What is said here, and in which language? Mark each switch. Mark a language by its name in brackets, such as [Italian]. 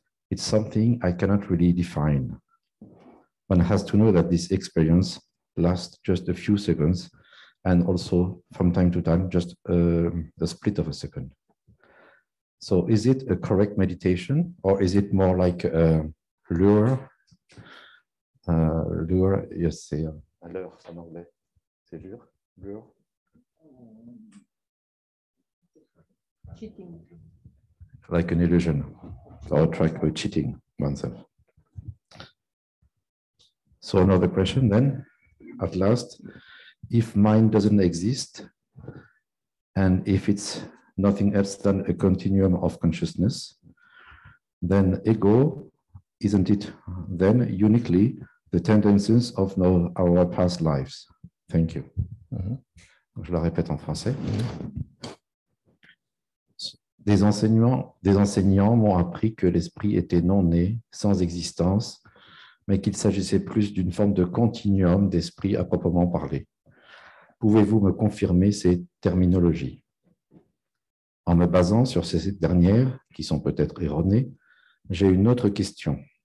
[English] It's something I cannot really define. One has to know that this experience lasts just a few seconds and also from time to time, just a split of a second. So is it a correct meditation or is it more like a lure? Lure, yes, [French] c'est à l'heure en anglais. C'est lure? Lure? [English] Cheating. Like an illusion or track or cheating oneself. So another question then, at last, if mind doesn't exist and if it's nothing else than a continuum of consciousness, then ego, isn't it then uniquely the tendencies of our past lives? Thank you. Mm-hmm. [French] Je la répète en français. Des enseignants m'ont appris que l'esprit était non né, sans existence, mais qu'il s'agissait plus d'une forme de continuum d'esprit à proprement parler. Pouvez-vous me confirmer ces terminologies? En me basant sur ces dernières, qui sont peut-être erronées, j'ai une autre question.